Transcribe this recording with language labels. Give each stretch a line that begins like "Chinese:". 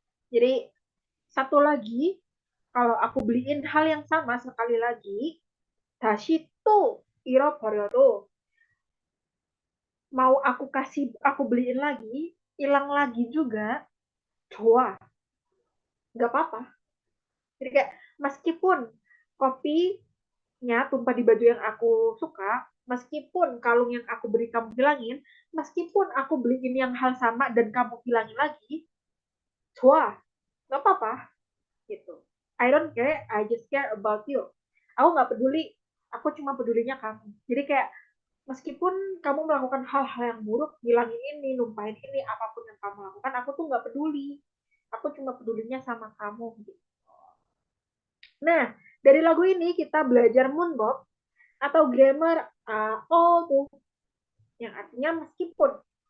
Indonesian: Jadi satu lagi, kalau aku beliin hal yang sama sekali lagi,
Korean: 다시 또 잃어버려도
Indonesian: mau aku beliin lagi, hilang lagi juga,
Korean: 좋아.
Indonesian: Nggak apa-apa. Jadi kayak meskipun kopinya tumpah di baju yang aku suka, meskipun kalung yang aku beri kamu hilangin, meskipun aku beliin yang hal sama dan kamu hilangin lagi,
Korean: 좋아.
Indonesian: Nggak apa-apa. Gitu.
English: I don't care, I just care about you.
Indonesian: Aku nggak peduli, aku cuma pedulinya kamu. Jadi kayak meskipun kamu melakukan hal-hal yang buruk, hilangin ini, numpahin ini, apapun yang kamu lakukan, aku tuh nggak peduli. Aku cuma pedulinya sama kamu. Gitu. Nah, dari lagu ini kita belajar moonbob atau grammar all tuh, yang artinya meskipun.